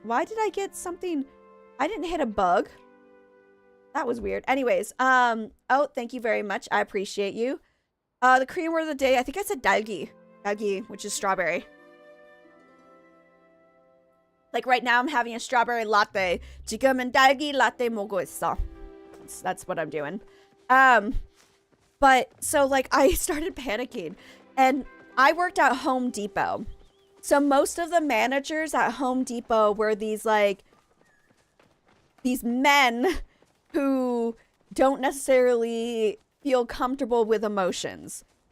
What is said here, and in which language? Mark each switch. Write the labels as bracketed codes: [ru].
[en] Why did I get something? I didn't hit a bug. That was weird. Anyways, oh, thank you very much. I appreciate you. The Korean word of the day, I think I said dalgi. Dalgi, which is strawberry. Like right now I'm having a strawberry latte. [ko] 지금은 딸기 라떼 먹고 있어. [en] That's what I'm doing. But so like I started panicking, and I worked at Home Depot. So most of the managers at Home Depot were these men who don't necessarily feel comfortable with emotions.